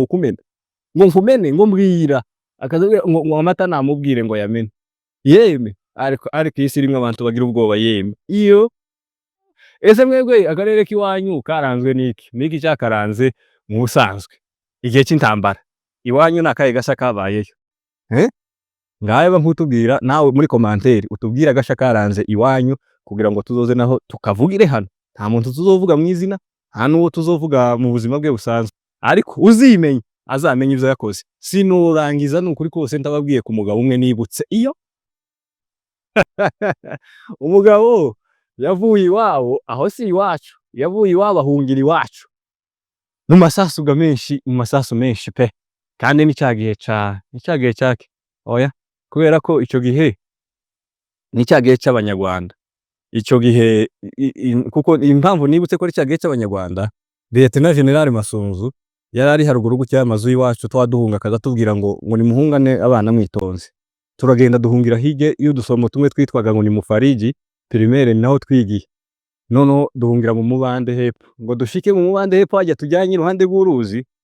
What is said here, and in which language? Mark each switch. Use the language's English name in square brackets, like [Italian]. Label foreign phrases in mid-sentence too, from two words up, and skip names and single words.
[Rundi] ukumena ngo mvumene ngombwira akaza ngo wamata namubwire ngo yamene yeme ariko isi rimwe abantu bagira ubwoba yeme iyo ese mwebwe akarere kiwanyu karanzwe niki cyakaranze mu busanzwe igihe cy'intambara iwanyu nakaye gasha kabayeyo ngaye bankutubwira nawe muri commentaire utubwira gasha karanze iwanyu kugira ngo tuzoze naho tukavugire hano nta muntu tuzovuga mu izina nta nuwo tuzovuga mu buzima bwe busanzwe ariko uzimenye azamenye ivyo yakoze. Sinurangiza nukuri kose ntababwiye ku mugabo umwe nibutse iyo umugabo yavuye iwabo, aho si iwacu, yavuye iwabo ahungira iwacu mu masasu menshi pe, kandi ni cagihe cake oya, kubera ko ico gihe ni cagihe c'abanyarwanda. Ico gihe kuko impamvu nibutse ko ari cagihe c'abanyarwanda, Lieutenant General Masunzu yarari haruguru gutya amazu y'iwacu twaduhunga akaza tubwira ngo nimuhungane abana mwitonze. Turagenda duhungira hige y'udusomo tumwe twitwaga ngo ni mufariji primaire naho twigiye. Noneho duhungira mu mubande hepfo, ngo dushike mu mubande hepfo hajya tujyanye iruhande rw'uruzi.